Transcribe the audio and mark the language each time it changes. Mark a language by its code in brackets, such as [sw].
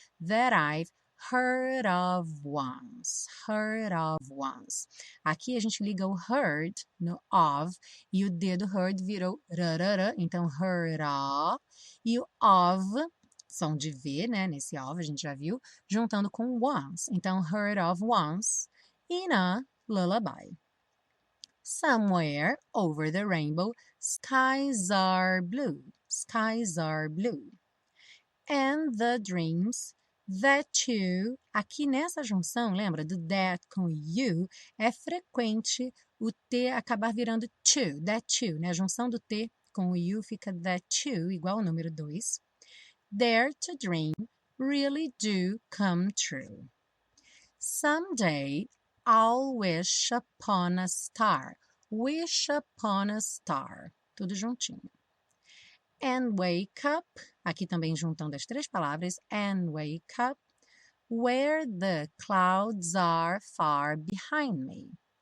[en] That I've heard of once. Heard of once. [pt] Aqui a gente liga o heard no of, e o D do heard virou rarará, então heard of, e o of, som de V, né, nesse of, a gente já viu, juntando com once. [en] Então, heard of once in a lullaby. Somewhere over the rainbow, skies are blue. Skies are blue. And the dreams that you, [pt] aqui nessa junção, lembra do that com you, é frequente o T acabar virando to, that you, né? A junção do T com o you fica that you, igual ao número 2. [en] Dare to dream really do come true. Someday I'll wish upon a star. Wish upon a star. [pt] Tudo juntinho. [en] And wake up, [pt] aqui também juntando as três palavras, [en] and wake up, where the clouds are far behind me.